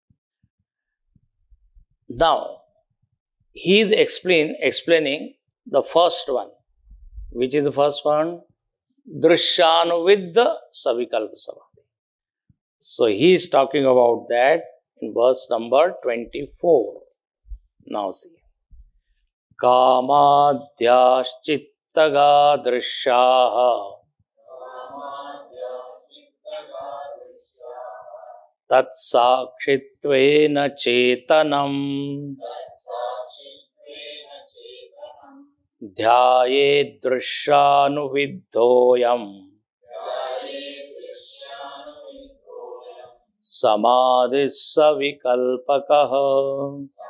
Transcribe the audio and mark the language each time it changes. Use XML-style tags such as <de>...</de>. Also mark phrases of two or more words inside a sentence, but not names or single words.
<en>Now, he is explaining the first one. Which is the first one?</en> <sa>दृश्यानुविद्ध सविकल्प समाधि.</sa> <en>So, he is talking about that in verse number 24. Now, see.</en> <sa>कामाद्याश्चित्तगा दृश्याः तत्साक्षित्वेन चेतनम् ध्यायेद् दृश्यानुविद्धोऽयं समाधिः सविकल्पकः</sa>